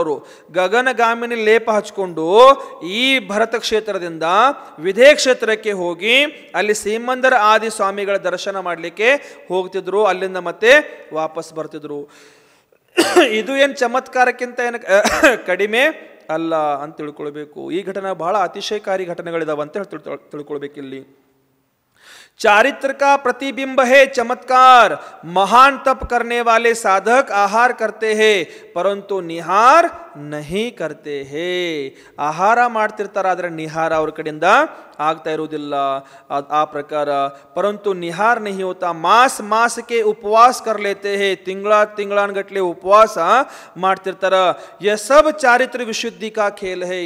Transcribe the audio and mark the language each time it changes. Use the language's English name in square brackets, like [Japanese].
[Kannada] ಅವರು ಗಗನಗಾಮಿನಿ ಲೇಪ ಹಚ್ಕೊಂಡು ಈ ಭರತ ಕ್ಷೇತ್ರದಿಂದ ವಿದೇಶ ಕ್ಷೇತ್ರಕ್ಕೆ ಹೋಗಿ ಅಲ್ಲಿ ಸೀಮಂದರ ಆದಿ ಸ್ವಾಮಿಗಳ ದರ್ಶನ ಮಾಡಲಿಕ್ಕೆ ಹೋಗ್ತಿದ್ರು. ಅಲ್ಲಿಂದ ಮತ್ತೆ ವಾಪಸ್ ಬರ್ತಿದ್ರು. ಇದು ಏನು ಚಮತ್ಕಾರಕ್ಕಿಂತ ಏನು ಕಡಿಮೆ ಅಲ್ಲ ಅಂತ ತಿಳ್ಕೊಳ್ಬೇಕು. ಈ ಘಟನೆ ಬಹಳ ಅತಿಶಯಕಾರಿ ಘಟನೆಗಳಿದಾವೆ ಅಂತ ತಿಳ್ಕೊಳ್ಬೇಕಿಲ್ಲಿ. [Hindi] चारित्र का प्रतिबिंब है चमत्कार. महान तप करने वाले साधक आहार करते हैं परंतु निहार नहीं करते हैं. [Kannada] ಆಹಾರ ಮಾಡ್ತಿರ್ತಾರೆ, ಆದರೆ ನಿಹಾರ ಅವ್ರ ಕಡೆಯಿಂದ ಆಗ್ತಾ ಇರುವುದಿಲ್ಲ. ಆ ಪ್ರಕಾರ [Hindi] परंतु निहार नहीं होता. मास के उपवास कर लेते हैं, [Kannada] ತಿಂಗಳಾನ್ಗಟ್ಲೆ ಉಪವಾಸ ಮಾಡ್ತಿರ್ತಾರೆ. [Hindi] यह सब चारित्र विशुद्धि का खेल है.